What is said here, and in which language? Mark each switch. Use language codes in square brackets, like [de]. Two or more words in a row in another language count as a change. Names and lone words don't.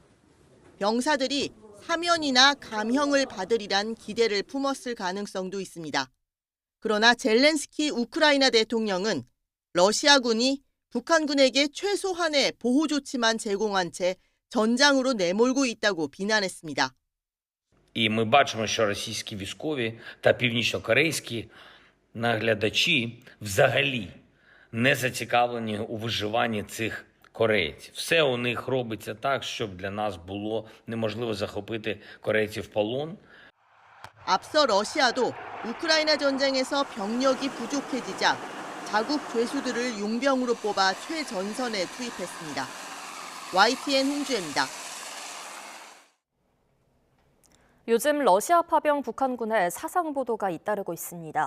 [ko] 병사들이 사면이나 감형을 받으리란 기대를 품었을 가능성도 있습니다. 그러나 젤렌스키 우크라이나 대통령은 러시아군이 북한군에게 최소한의 보호 조치만 제공한 채 전장으로 내몰고 있다고 비난했습니다. [uk] І ми бачимо, що російські військові та північнокорейські наглядачі взагалі не зацікавлені у виживанні цих корейців. Все у них робиться так, щоб для нас було неможливо захопити корейців в полон. [ko] 앞서 러시아도 우크라이나 전쟁에서 병력이 부족해지자 자국 죄수들을 용병으로 뽑아 최전선에 투입했습니다. YTN 홍주혜입니다. 요즘 러시아 파병 북한군의 사상 보도가 잇따르고 있습니다.